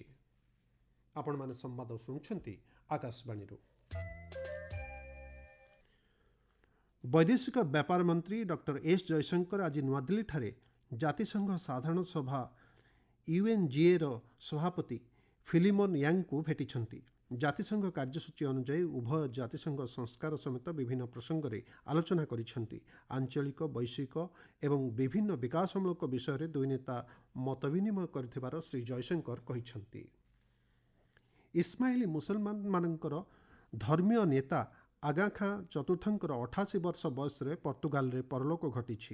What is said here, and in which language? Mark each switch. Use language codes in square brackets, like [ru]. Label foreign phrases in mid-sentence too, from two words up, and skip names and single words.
[or] ଆପଣ ମାନେ ସମ୍ବାଦ ଶୁଣୁଛନ୍ତି ଆକାଶବାଣୀ। ବୈଦେଶିକ ବ୍ୟାପାର ମନ୍ତ୍ରୀ ଡକ୍ଟର ଏସ ଜୟଶଙ୍କର ଆଜି ନୂଆଦିଲ୍ଲୀ ଠାରେ ଜାତିସଂଘ ସାଧାରଣ ସଭା ୟୁଏନଜିଏ ସଭାପତି ଫିଲିମୋନ ୟାଙ୍ଗ କୁ ଭେଟିଛନ୍ତି। ଜାତିସଂଘ କାର୍ଯ୍ୟସୂଚୀ ଅନୁଯାୟୀ ଉଭୟ ଜାତିସଂଘ ସଂସ୍କାର ସମେତ ବିଭିନ୍ନ ପ୍ରସଙ୍ଗରେ ଆଲୋଚନା କରିଛନ୍ତି। ଆଞ୍ଚଳିକ, ବୈଶ୍ୱିକ ଏବଂ ବିଭିନ୍ନ ବିକାଶମୂଳକ ବିଷୟରେ ଦୁଇ ନେତା ମତବିନିମୟ କରିଥିବାର ଶ୍ରୀ ଜୟଶଙ୍କର କହିଛନ୍ତି। ଇସ୍ମାଇଲି ମୁସଲମାନମାନଙ୍କର ଧର୍ମୀୟ ନେତା ଆଗା ଖାଁ ଚତୁର୍ଥଙ୍କର 88 ବର୍ଷ ବୟସରେ ପର୍ତ୍ତୁଗାଲରେ ପରଲୋକ ଘଟିଛି।